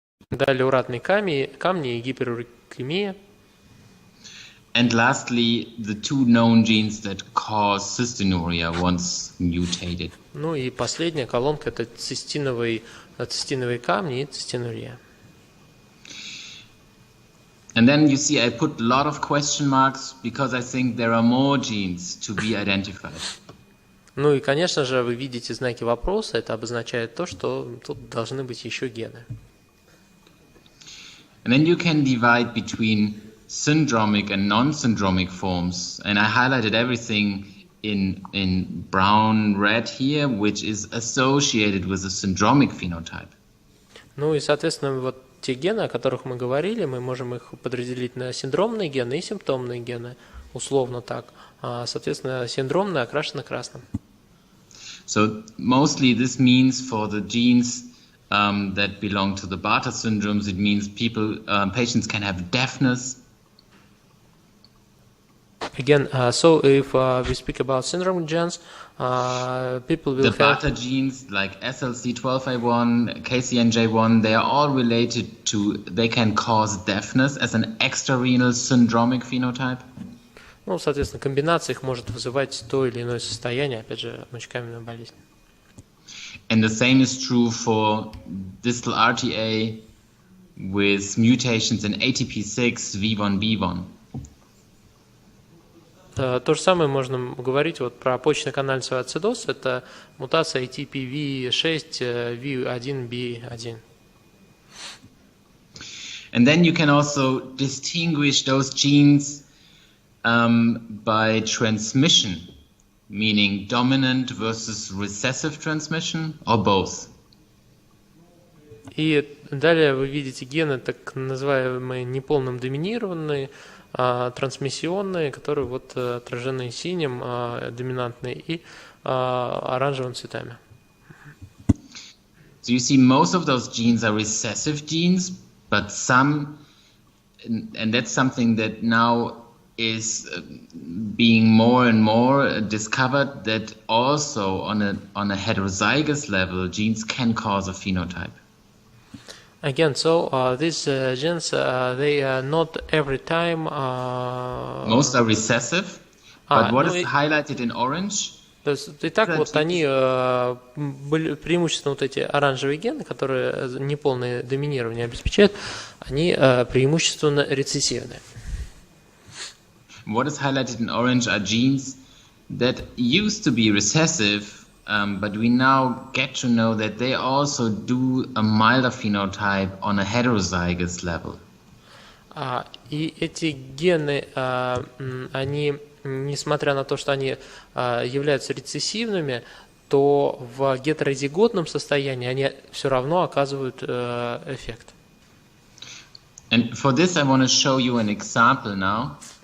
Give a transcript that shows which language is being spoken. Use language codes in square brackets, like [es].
[ru] Далее уратные камни и гиперурикемия. [en] And lastly, the two known genes that cause cystinuria once mutated. [ru] Ну и последняя колонка – это цистиновые камни и цистинурия. [en] And then you see I put a lot of question marks because I think there are more genes to be identified. [ru] Ну и, конечно же, вы видите знаки вопроса. Это обозначает то, что тут должны быть еще гены. [en] And then you can divide between syndromic and non-syndromic forms. And I highlighted everything in brown, red here, which is associated with a syndromic phenotype. [ru] Ну и, соответственно, вот те гены, о которых мы говорили, мы можем их подразделить на синдромные гены и симптомные гены, условно так. Соответственно, синдромные окрашены красным. [en] So mostly this means for the genes that belong to the Bartter syndromes, it means patients can have deafness. Again, so if we speak about syndrome genes, people will The have... Bartter genes like SLC12A1, KCNJ1, they are all related to, they can cause deafness as an extrarenal syndromic phenotype. [ru] Ну, соответственно, комбинация их может вызывать то или иное состояние, опять же, мочекаменную болезнь. [en] And the same is true for distal RTA with mutations in ATP6, V1B1. [ru] То же самое можно говорить вот про почечно-канальцевый ацидоз. Это мутация ATPV6, V1B1. [en] And then you can also distinguish those genes by transmission, meaning dominant versus recessive transmission, or both. [ru] И далее вы видите гены, так называемые неполным доминированные, трансмиссионные, которые вот отражены синим, доминантные, и оранжевым цветами. [en] So you see most of those genes are recessive genes, but some, and that's something that now is being more and more discovered, that also on a heterozygous level, genes can cause a phenotype. Again, so these genes, they are not every time... Most are recessive, but what is highlighted in orange? [ru] То есть, итак, вот они, были преимущественно вот эти оранжевые гены, которые неполное доминирование обеспечивают, они преимущественно рецессивные. [en] What is highlighted in orange are genes that used to be recessive, but we now get to know that they also do a milder phenotype on a heterozygous level. [ru] И эти гены, они, несмотря на то, что они являются рецессивными, то в гетерозиготном состоянии они все равно оказывают эффект. [en] And for this I want to show you an example now.